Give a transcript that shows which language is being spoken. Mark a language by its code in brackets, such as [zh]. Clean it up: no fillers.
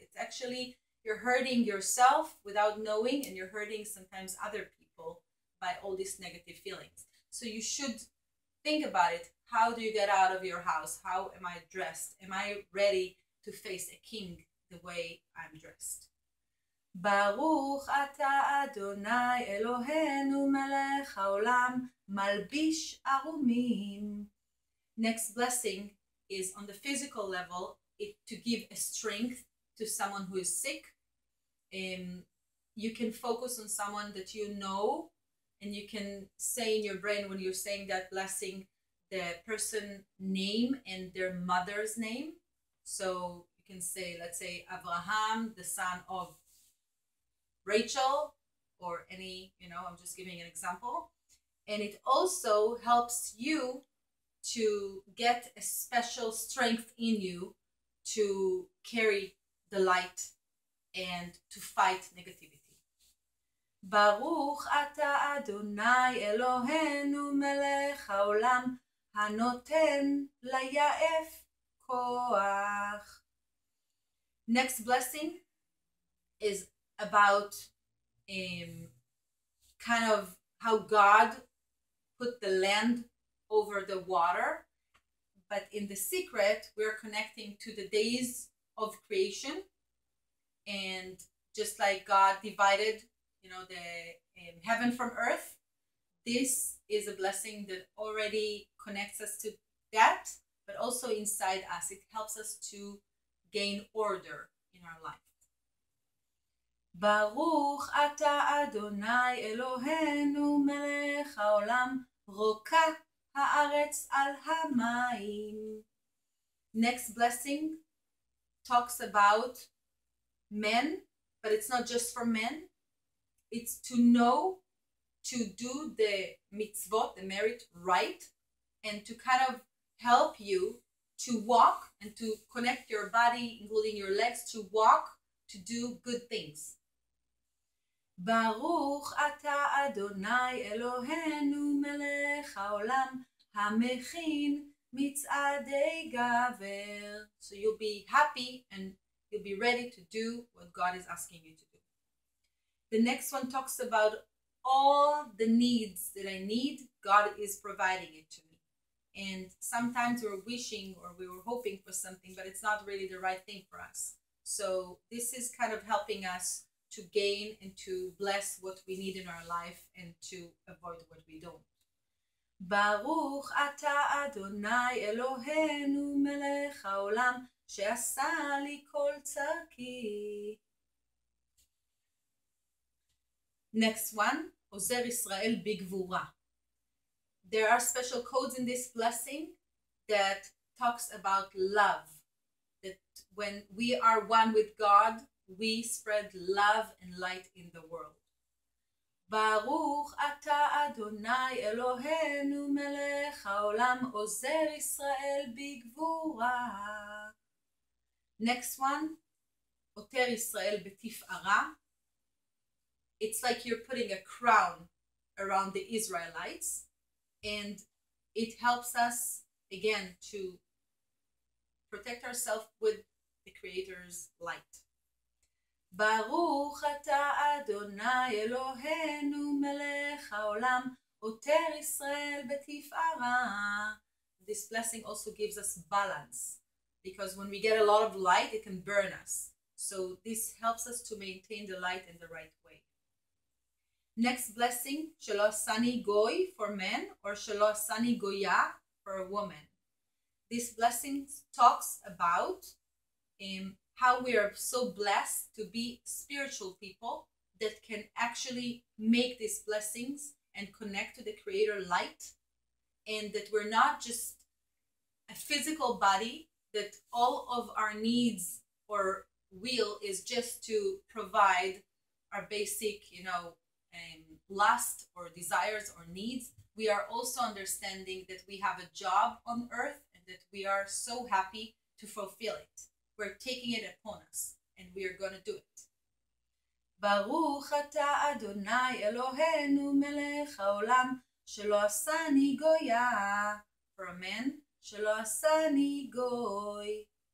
[en] It's actually, you're hurting yourself without knowing, and you're hurting sometimes other people by all these negative feelings. So you should think about it. How do you get out of your house? How am I dressed? Am I ready to face a king the way I'm dressed? [he] ברוך אתה אדוני אלוהינו מלך העולם מלביש ערומים. [en] Next blessing is on the physical level, to give a strength to someone who is sick. You can focus on someone that you know, and you can say in your brain, when you're saying that blessing, the person name and their mother's name. So you can say, let's say, Abraham, the son of Rachel, or any, I'm just giving an example. And it also helps you to get a special strength in you to carry the light and to fight negativity. [he] ברוך אתה אדוני אלוהינו מלך העולם הנותן ליעף כוח. [en] Next blessing is about kind of how God put the land over the water, but in the secret we're connecting to the days of creation, and just like God divided, the heaven from earth, this is a blessing that already connects us to that, but also inside us it helps us to gain order in our life. [he] ברוך אתה אדוני אלוהינו מלך העולם רוקה הארץ על המים. [en] Next blessing talks about men, but it's not just for men. It's to know to do the mitzvot, the merit, right, and to kind of help you to walk and to connect your body, including your legs, to walk, to do good things. [he] ברוך אתה אדוני אלוהינו מלך העולם המכין מצעדי גבר. [en] So you'll be happy and you'll be ready to do what God is asking you to do. The next one talks about all the needs that I need, God is providing it to me. And sometimes we're wishing or we were hoping for something, but it's not really the right thing for us. So this is kind of helping us to gain and to bless what we need in our life and to avoid what we don't. [he] ברוך אתה אדוני אלוהינו מלך העולם שעשה לי כל צרכי. [en] Next one, [he] עוזר ישראל בגבורה. [en] There are special codes in this blessing that talks about love. That when we are one with God, we spread love and light in the world. [he] ברוך אתה אדוני אלוהינו מלך העולם עוזר ישראל בגבורה. [en] Next one, [he] עוטר ישראל בתפארה. [en] It's like you're putting a crown around the Israelites, and it helps us again to protect ourselves with the Creator's light. [he] ברוך אתה אדוני אלוהינו מלך העולם עוטר ישראל בתפארה. [en] This blessing also gives us balance, because when we get a lot of light it can burn us. So this helps us to maintain the light in the right way. Next blessing, [he] שלא עשני גוי [en] for men, or [he] שלא עשני גויה [en] for a woman. This blessing talks about how we are so blessed to be spiritual people that can actually make these blessings and connect to the Creator light, and that we're not just a physical body, that all of our needs or will is just to provide our basic, lust or desires or needs. We are also understanding that we have a job on earth and that we are so happy to fulfill it. We're taking it upon us and we are going to do it. [he] ברוך אתה אדוני אלוהינו מלך העולם שלא עשני גויה. [en] For a man, [he] שלא עשני גוי.